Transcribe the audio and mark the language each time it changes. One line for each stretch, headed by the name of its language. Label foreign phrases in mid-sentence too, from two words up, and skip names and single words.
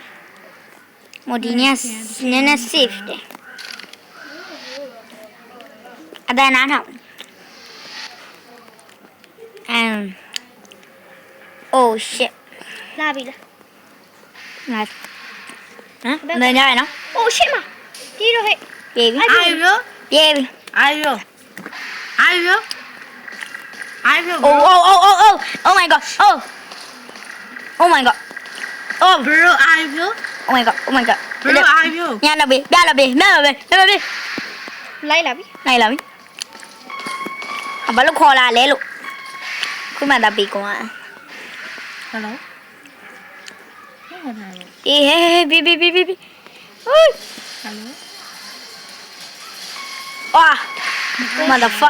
Burmese: မဒီညနည်းနည်း safe တယ်အတန်းနားထောင်
English: Oh shit
Burmese: လာပြီလား ငါဟမ်မင်းရနော် အိုးရှစ်မဒီတော့ဟဲ့ ပြေပြီ အားပြော ပြေပြီ အားပြော
English: Oh my god Oh my god Oh
Burmese: bro အားပြော
English: Oh my god
Burmese: bro အားပြော ညလာပြီပြလာပြီ လိုက်လာပြီ နိုင်လာပြီဘာလို့ခေါ်လာလဲလို့ခုမှသာပြီးကွာ ဟယ်လိုဟုတ်တယ် အေးဟဲ့ဘီဟိုး ဟယ်လို အာ motherfucker